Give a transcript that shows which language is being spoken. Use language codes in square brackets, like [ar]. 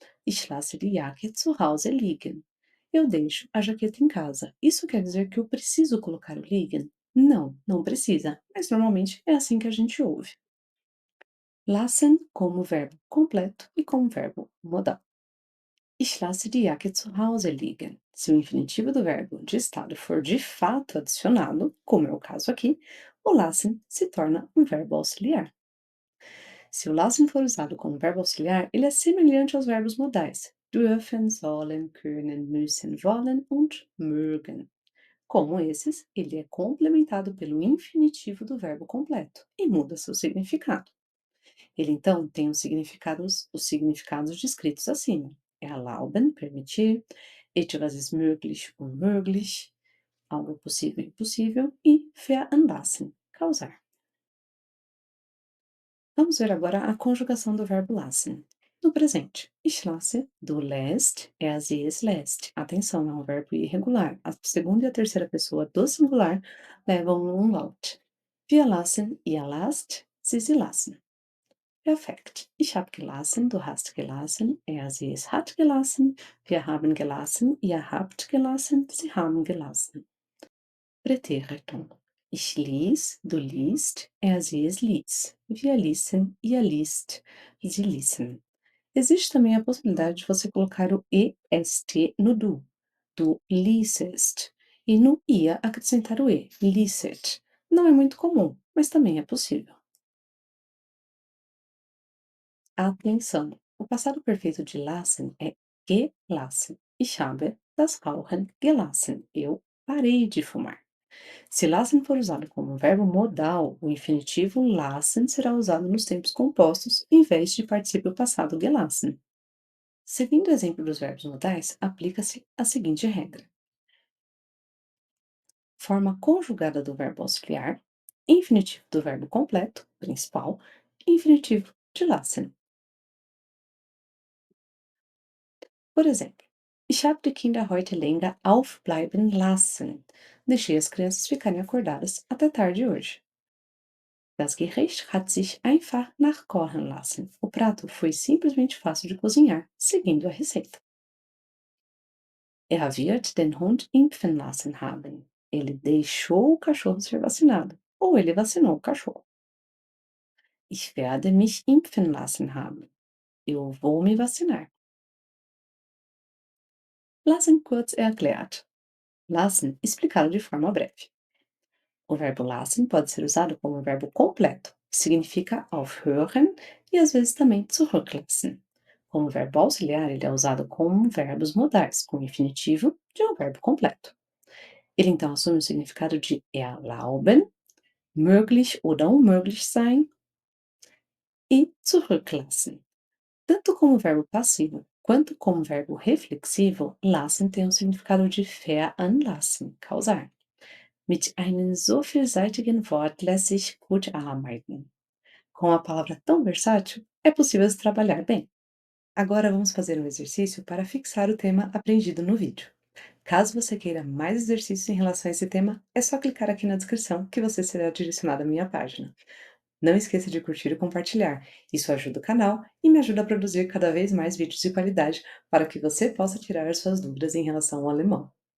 [de] Ich lasse die Jacke zu Hause liegen. [pt] Eu deixo a jaqueta em casa. Isso quer dizer que eu preciso colocar o liegen? Não, não precisa, mas normalmente é assim que a gente ouve. Lassen como verbo completo e como verbo modal. [de] Ich lasse die Jacke zu Hause liegen. [pt] Se o infinitivo do verbo de estado for de fato adicionado, como é o caso aqui, o lassen se torna um verbo auxiliar. Se o lassen for usado como verbo auxiliar, ele é semelhante aos verbos modais dürfen, sollen, können, müssen, wollen und mögen. Como esses, ele é complementado pelo infinitivo do verbo completo e muda seu significado. Ele então tem os significados descritos acima. Erlauben, permitir, [de] Etwas ist möglich, unmöglich, [pt] algo possível, impossível e veranlassen, causar. Vamos ver agora a conjugação do verbo lassen. No presente, [de] ich lasse, du lässt, sie es lässt. [pt] Atenção, é um verbo irregular. A segunda e a terceira pessoa do singular levam um umlaut. [de] Wir lassen, ihr lasst, sie lassen. Perfekt. Ich habe gelassen, du hast gelassen, sie es hat gelassen, wir haben gelassen, ihr habt gelassen, sie haben gelassen. Pretérito. Ich ließ, du liest, sie es ließ. Wir ließen, ihr liest, sie ließen. [pt] Existe também a possibilidade de você colocar o est no du. [de] Du liesest. [pt] E no ia acrescentar o licet. Não é muito comum, mas também é possível. Atenção! O passado perfeito de lassen é gelassen. [de] Ich habe das Rauchen gelassen. [pt] Eu parei de fumar. Se lassen for usado como verbo modal, o infinitivo lassen será usado nos tempos compostos em vez de particípio passado gelassen. Seguindo o exemplo dos verbos modais, aplica-se a seguinte regra: forma conjugada do verbo auxiliar, infinitivo do verbo completo, principal, infinitivo de lassen. Por exemplo, [de] ich habe die Kinder heute länger aufbleiben lassen. [pt] Deixei as crianças ficarem acordadas até tarde hoje. [de] Das Gericht hat sich einfach nachkochen lassen. [pt] O prato foi simplesmente fácil de cozinhar, seguindo a receita. [de] Er wird den Hund impfen lassen haben. [pt] Ele deixou o cachorro ser vacinado. Ou ele vacinou o cachorro. [de] Ich werde mich impfen lassen haben. [pt] Eu vou me vacinar. [de] Lassen kurz erklärt. [pt] Lassen explicado de forma breve. O verbo lassen pode ser usado como verbo completo, que significa aufhören e às vezes também zurücklassen. Como verbo auxiliar, ele é usado com verbos modais, com o infinitivo de um verbo completo. Ele então assume o significado de erlauben, [de] möglich oder unmöglich sein [pt] e zurücklassen. Tanto como verbo passivo quanto como verbo reflexivo, lassen tem o significado de veranlassen, causar. [de] Mit einem so vielseitigen Wort lässt sich gut arbeiten. [pt] Com a palavra tão versátil, é possível se trabalhar bem. Agora vamos fazer um exercício para fixar o tema aprendido no vídeo. Caso você queira mais exercícios em relação a esse tema, é só clicar aqui na descrição que você será direcionado à minha página. Não esqueça de curtir e compartilhar. Isso ajuda o canal e me ajuda a produzir cada vez mais vídeos de qualidade para que você possa tirar as suas dúvidas em relação ao alemão.